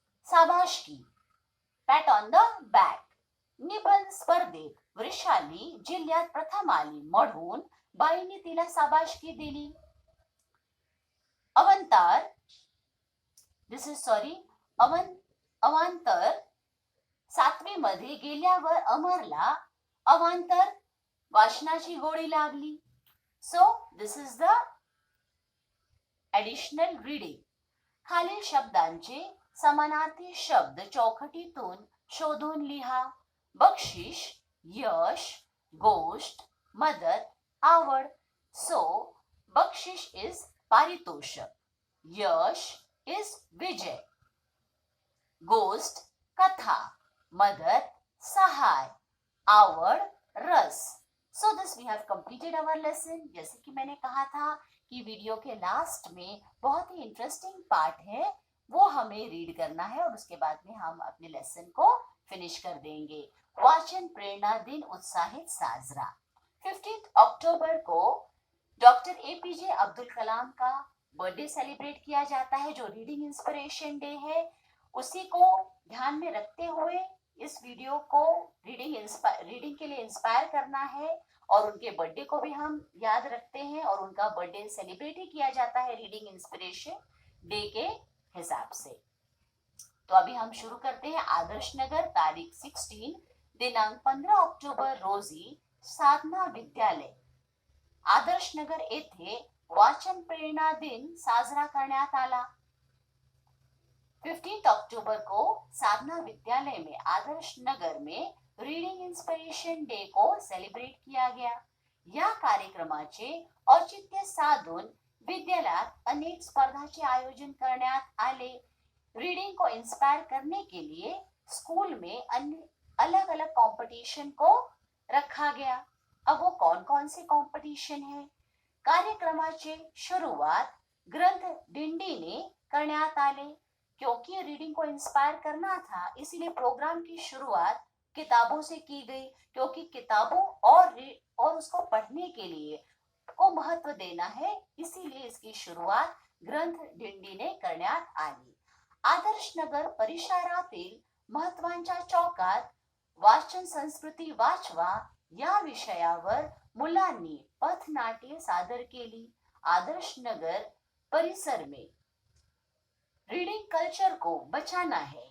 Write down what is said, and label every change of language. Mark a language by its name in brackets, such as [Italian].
[Marathi] शाबासकी, [English] Pat on the back. [Marathi] निबंध स्पर्धेत वृषाली जिल्ह्यात प्रथम आली, म्हणून बाईंनी तिला शाबासकी दिली. अवांतर, [English] this is sorry, [Marathi] अवांतर 7वी मध्ये गेल्यावर अमरला अवांतर वाचनाची गोडी लागली. [English] So this is the additional reading. [Marathi] खालील शब्दांचे समानार्थी शब्द चौकटीतून शोधून लिहा. बक्षीस, यश, गोष्ट, मदत, आवड. सो बक्षीस इज पारितोषक, यश इज विजय, गोष्ट कथा, मदत सहाय, आवड़ रस. [English] So this we have completed our lesson. [Hindi] जैसे कि मैंने कहा था कि वीडियो के लास्ट में बहुत ही इंटरेस्टिंग पार्ट है, वो हमें रीड करना है और उसके बाद में हम अपने लेसन को फिनिश कर देंगे. [Marathi] वाचन प्रेरणा दिन उत्साहित साजरा. [Hindi] 15 अक्टूबर को डॉक्टर एपीजे अब्दुल कलाम का बर्थडे सेलिब्रेट किया जाता है, जो रीडिंग इंस्पिरेशन डे है. उसी को ध्यान में रखते हुए इस वीडियो को रीडिंग के लिए इंस्पायर करना है, और उनके बर्थडे को भी हम याद रखते हैं, और उनका बर्थडे सेलिब्रेट ही किया जाता है रीडिंग इंस्पिरेशन डे के हिसाब से. तो अभी हम शुरू करते हैं. [Marathi] आदर्श नगर, तारीख 16, दिनांक 15 ऑक्टोबर रोजी साधना विद्यालय आदर्श नगर येथे वाचन प्रेरणा दिन साजरा करण्यात आला. [Hindi] 15 अक्टूबर को साधना विद्यालय में आदर्श नगर में रीडिंग इंस्पिरेशन डे को सेलिब्रेट किया गया. [Marathi] या कार्यक्रमाचे औचित्य साधून विद्यालयात अनेक स्पर्धाचे आयोजन करण्यात आले. [Hindi] रीडिंग को इंस्पायर करने के लिए स्कूल में अलग अलग कंपटीशन को रखा गया. अब वो कौन कौन से कंपटीशन है? [Marathi] कार्यक्रमाची सुरुवात ग्रंथ दिंडीने करण्यात आले. [Hindi] क्योंकि रीडिंग को इंस्पायर करना था, इसीलिए प्रोग्राम की शुरुआत किताबों से की गई, क्योंकि किताबों और उसको पढ़ने के लिए को महत्व देना है, इसीलिए इसकी शुरुआत ग्रंथ दिंडी ने [Marathi] करण्यात आली. आदर्श नगर परिसरातील महत्वाच्या चौकात वाचन संस्कृती वाचवा या विषयावर मुलांनी पथनाट्ये सादर केली. [Hindi] आदर्श नगर परिसर में रीडिंग कल्चर को बचाना है.